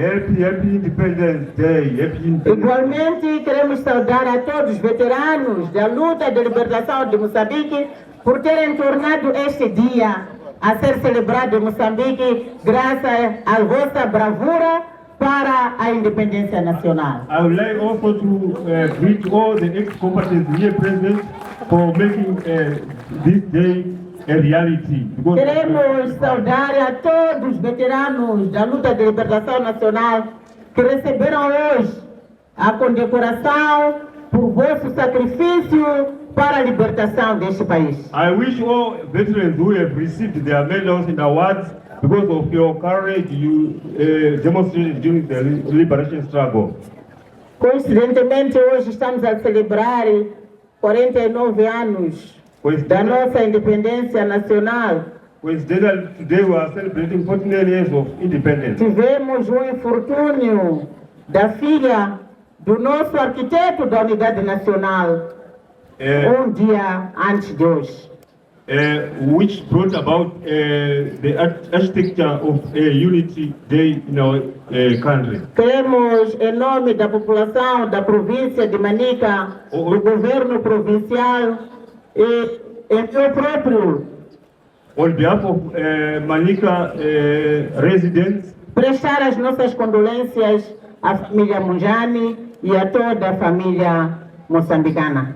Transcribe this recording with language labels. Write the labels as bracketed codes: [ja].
[en] Happy Independence Day. Happy Independence. [pt] Igualmente, queremos saudar a todos os veteranos da luta de libertação de Moçambique por terem tornado este dia a ser celebrado em Moçambique graças à vossa bravura para a independência nacional. [en] I would like also to greet all the ex-combatants here present for making this day a reality. [pt] Queremos saudar a todos os veteranos da luta de libertação nacional que receberam hoje a condecoração por vosso sacrifício para a libertação deste país. [en] I wish all veterans who have received their medals and awards because of your courage you demonstrated during the liberation struggle. [pt] Coincidentemente, hoje estamos a celebrar 49 anos da nossa independência nacional. [en] Coincidentally, today we are celebrating 49 years of independence. [pt] Tivemos infortúnio da filha do nosso arquiteto da Unidade Nacional, dia antes de hoje. [en] Which brought about the architecture of Unity Day in our country. [pt] Queremos, em nome da população da província de Manica, do governo provincial e em meu próprio, [en] on behalf of Manica residents, [pt] prestar as nossas condolências à família Munjani e a toda a família moçambicana.